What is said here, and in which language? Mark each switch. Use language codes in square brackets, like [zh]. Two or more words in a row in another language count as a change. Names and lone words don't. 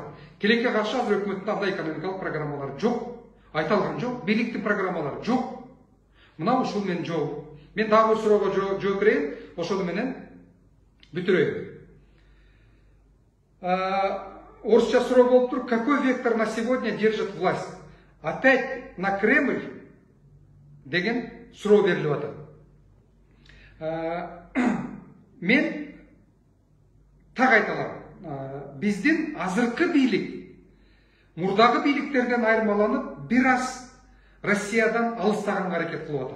[ky] Келекке каршы азыр өкмөттүн андай экономикалык программалары жок. Айта алган жок, бийликтин программалары жок. Мына ушул менин жообум. Мен дагы бир суроого жооп берейин, ошону менен бүтүрөйүн. Орусча суроо болуптур. [ru] Какой вектор на сегодня держит власть? Опять на Кремль? [ky] Деген суроо берилип атат. Мен так айталам. Биздин азыркы бийлик мурдагы бийликтерден айырмаланып, бир аз Россиядан алыстаганга аракет кылып атат.